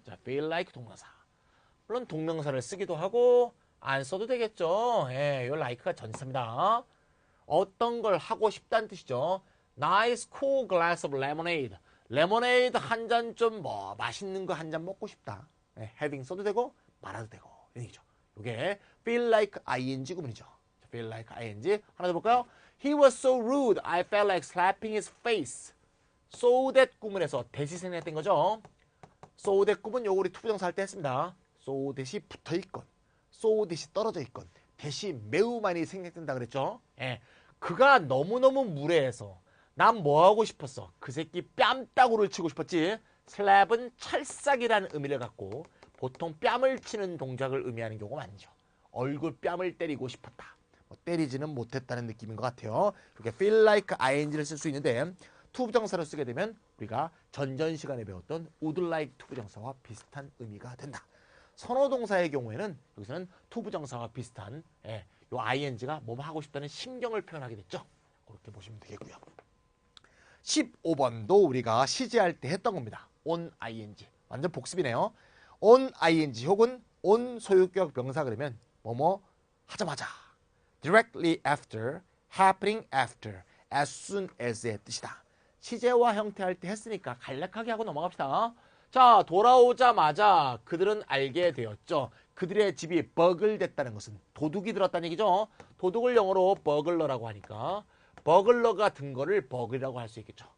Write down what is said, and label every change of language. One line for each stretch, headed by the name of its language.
Korean: 자, feel like 동명사. 물론 동명사를 쓰기도 하고 안 써도 되겠죠. 예, 요 like가 전치사입니다. 어떤 걸 하고 싶다는 뜻이죠.
English: Nice cool glass of lemonade.
Korean: 레모네이드 한 잔 좀 뭐 맛있는 거 한 잔 먹고 싶다. 예, having 써도 되고 말아도 되고 이런 얘기죠. 이게 feel like ing 구문이죠. feel like ing 하나 더 볼까요?
English: He was so rude. I felt like slapping his face.
Korean: So that 구문에서 대시 생략된 거죠. So that 구문 요거 우리 투부정사 할 때 했습니다. so that이 붙어 있건 so that이 떨어져 있건 대시 매우 많이 생략된다 그랬죠. 예, 그가 너무너무 무례해서 난 뭐 하고 싶었어? 그 새끼 뺨따구를 치고 싶었지. 슬랩은 찰싹이라는 의미를 갖고 보통 뺨을 치는 동작을 의미하는 경우가 많죠. 얼굴 뺨을 때리고 싶었다. 뭐 때리지는 못했다는 느낌인 것 같아요. 그렇게 feel like ing를 쓸 수 있는데 투부정사로 쓰게 되면 우리가 전전 시간에 배웠던 would like 투부정사와 비슷한 의미가 된다. 선호동사의 경우에는 여기서는 투부정사와 비슷한 요 ing가 뭐 하고 싶다는 심경을 표현하게 됐죠. 그렇게 보시면 되겠고요. 15번도 우리가 시제할 때 했던 겁니다. on ing. 완전 복습이네요. on ing 혹은 on 소유격 명사 그러면 뭐뭐 하자마자 directly after, happening after, as soon as의 뜻이다. 시제와 형태 할 때 했으니까 간략하게 하고 넘어갑시다. 자, 돌아오자마자 그들은 알게 되었죠. 그들의 집이 버글됐다는 것은 도둑이 들었다는 얘기죠. 도둑을 영어로 버글러라고 하니까 버글러가 든 거를 버글이라고 할 수 있겠죠.